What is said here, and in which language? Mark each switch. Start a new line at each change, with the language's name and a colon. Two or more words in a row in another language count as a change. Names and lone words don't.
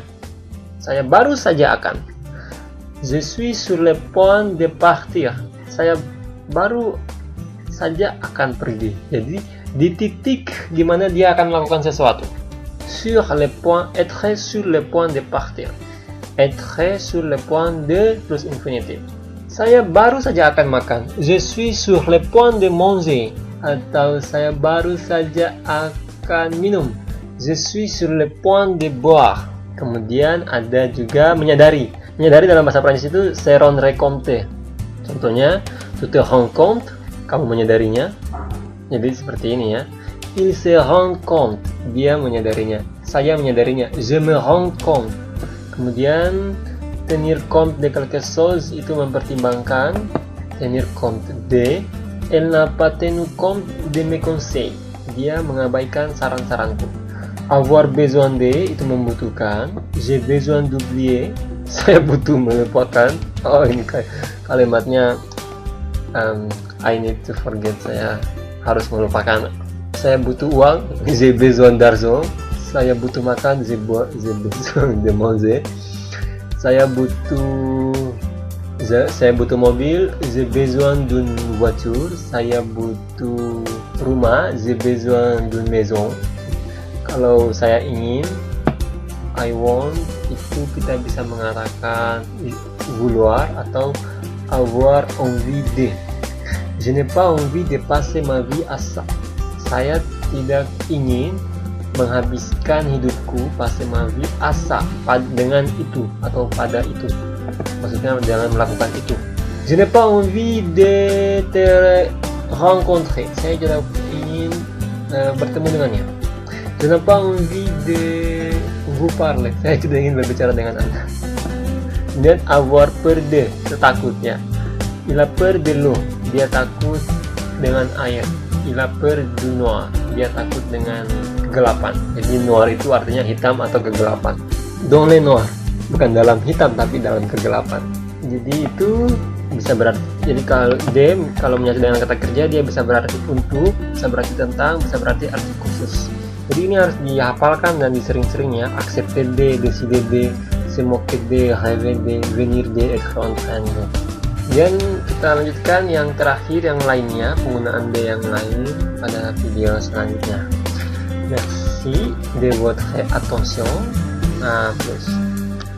Indonesian: Saya baru saja akan.
French: Je suis sur le point de partir.
Indonesian: Saya baru saja akan pergi. Jadi di titik di mana dia akan melakukan sesuatu.
French: Sur le point, être sur le point de partir. Être sur le point de plus infinitif.
Indonesian: Saya baru saja akan makan.
French: Je suis sur le point de manger.
Indonesian: Atau saya baru saja akan minum.
French: Je suis sur le point de boire.
Indonesian: Kemudian ada juga menyadari. Menyadari dalam bahasa Prancis itu
French: se rendre compte.
Indonesian: Contohnya,
French: tu te rends compte,
Indonesian: kamu menyadarinya. Jadi seperti ini ya.
French: Il se rend compte,
Indonesian: dia menyadarinya. Saya menyadarinya,
French: je me rends compte. Kemudian tenir compte de quelque chose
Indonesian: itu mempertimbangkan.
French: Tenir compte de. Elle n'a pas tenu compte de mes conseils.
Indonesian: Dia mengabaikan saran-saranku.
French: Avoir besoin de
Indonesian: itu membutuhkan.
French: J'ai besoin d'oublier.
Indonesian: Saya butuh melupakan. Oh ini kalimatnya
English: I need to forget.
Indonesian: Saya harus melupakan. Saya butuh uang,
French: j'ai besoin d'argent.
Indonesian: Saya butuh makan,
French: j'ai besoin de manger.
Indonesian: Saya butuh mobil,
French: j'ai besoin d'une voiture.
Indonesian: Saya butuh rumah,
French: j'ai besoin d'une maison.
Indonesian: Kalau saya ingin,
English: I want,
Indonesian: itu kita bisa mengatakan vouloir atau
French: avoir envie de. Je n'ai pas envie de passer ma vie à ça.
Indonesian: Saya tidak ingin menghabiskan hidupku
French: passer ma vie à ça,
Indonesian: dengan itu atau pada itu. Maksudnya jangan melakukan itu.
French: Je n'ai pas envie de te rencontrer.
Indonesian: Saya tidak ingin bertemu dengannya.
French: Je n'ai pas envie de vous parler,
Indonesian: saya tidak ingin berbicara dengan Anda. Dan
French: avoir peur de,
Indonesian: takutnya.
French: Il a peur de l'eau,
Indonesian: dia takut dengan air.
French: Il a peur du noir,
Indonesian: dia takut dengan kegelapan. Jadi noir itu artinya hitam atau kegelapan.
French: Dans le noir,
Indonesian: bukan dalam hitam tapi dalam kegelapan. Jadi itu bisa berarti, jadi kalau menyatu dengan kata kerja, dia bisa berarti untuk, bisa berarti tentang, bisa berarti arti khusus. Jadi ini harus dihafalkan dan disering-sering ya.
French: Accepter de, décider de, se moquer de, rêver de, venir de, être en train de.
Indonesian: Dan kita lanjutkan yang terakhir, yang lainnya, penggunaan de yang lain pada video selanjutnya.
French: Merci de votre attention.
Indonesian: Nah, plus